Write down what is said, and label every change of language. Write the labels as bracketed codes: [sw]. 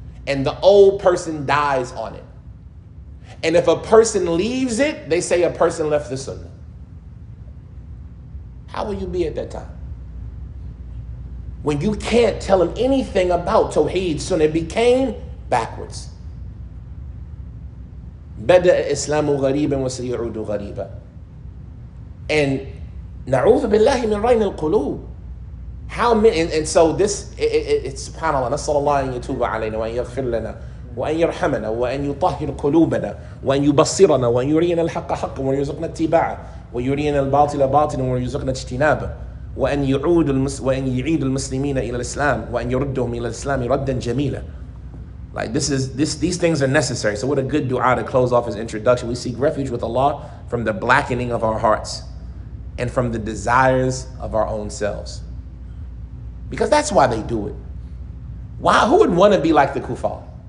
[en] And the old person dies on it. And if a person leaves it, they say a person left the sunnah. How will you be at that time? When you can't tell him anything about Tawheed, sunnah, it became backwards. [ar] بدأ الإسلام غريبا وسيعود غريبا. [en] And [ar] نعوذ بالله من رين القلوب. [en] How many, and so this, it's subhanAllah, [ar] نسأل الله أن يتوب علينا وأن يغفر لنا وأن يرحمنا وأن يطهر قلوبنا وأن يبصرنا وأن يرينا الحق حقا ويرزقنا اتباعه ويرينا الباطل باطلا ويرزقنا اجتنابه وأن يعيد المسلمين إلى الإسلام وأن يردهم إلى الإسلام ردا جميلا. [en] Like these things are necessary. So what a good dua to close off his introduction. We seek refuge with Allah from the blackening of our hearts and from the desires of our own selves. Because that's why they do it. Why? Who would want to be like the kuffar?